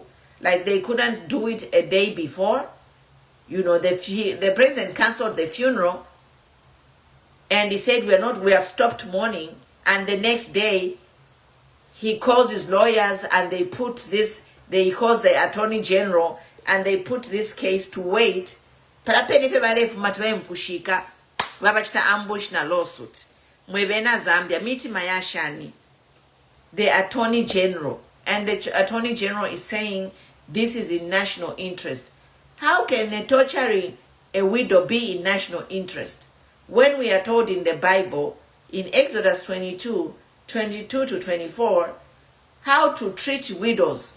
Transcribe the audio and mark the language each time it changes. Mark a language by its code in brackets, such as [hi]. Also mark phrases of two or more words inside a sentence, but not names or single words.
[en] Like they couldn't do it a day before. You know, the president canceled the funeral and he said, we have stopped mourning. And the next day, he calls his lawyers and they calls the attorney general and they put this case to wait. Ambush na lawsuit. [bem] Mwebena Zambia, miti mayashani. [en] The attorney general. And the attorney general is saying this is in national interest. How can torturing a widow be in national interest? When we are told in the Bible, in Exodus 22 to 24, how to treat widows.